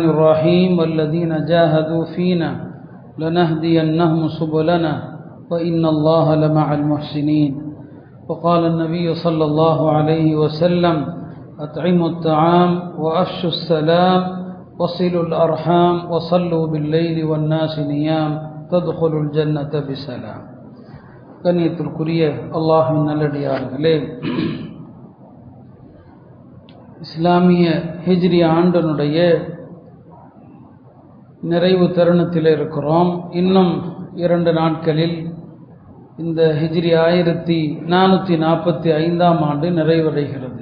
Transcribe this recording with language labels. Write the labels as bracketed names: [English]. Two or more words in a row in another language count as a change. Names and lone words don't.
[Arabic] الرحيم والذين جاهدوا فينا لنهدينهم سبلنا وإن الله لمع المحسنين وقال النبي صلى الله عليه وسلم أطعموا الطعام وأفشوا السلام وصلوا الأرحام وصلوا بالليل والناس نيام تدخلوا الجنة بسلام [Tamil] கண்ணியத்திற்குரிய அல்லாஹ்வின் நல்லடியார்களே, இஸ்லாமிய ஹிஜ்ரி ஆண்டினுடைய நிறைவு தருணத்தில் இருக்கிறோம். இன்னும் 2 நாட்களில் இந்த ஹிஜ்ரி 1445 ஆண்டு நிறைவடைகிறது.